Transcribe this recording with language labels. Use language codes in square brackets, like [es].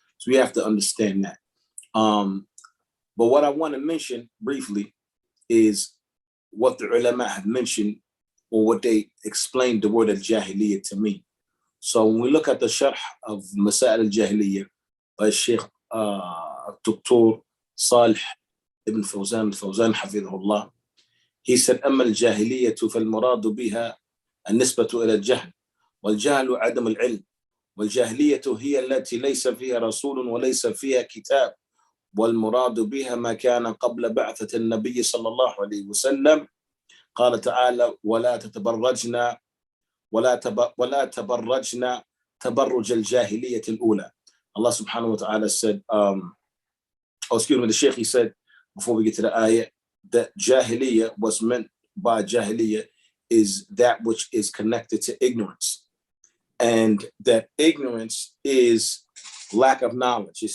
[en] So we have to understand that. But what I want to mention briefly is what the ulama have mentioned, or what they explained the word al-Jahiliyyah to me. So when we look at the sharh of Masail al-Jahiliyyah by Sheikh Dr. [ar] Salih ibn Fawzan Hafidhullah, [en] he said, [ar] أما الجاهلية فالمراد بها النسبة إلى الجهل والجهل عدم العلم والجاهلية هي التي ليس فيها رسول وليس فيها كتاب والمراد بها ما كان قبل بعثة النبي صلى الله عليه وسلم. قال تعالى ولا تبرجنا تبرج الجاهلية الأولى. [en] Allah subhanahu wa ta'ala said, the Sheikh, he said, before we get to the ayah, that Jahiliyyah, what's meant by Jahiliyyah is that which is connected to ignorance. And that ignorance is lack of knowledge.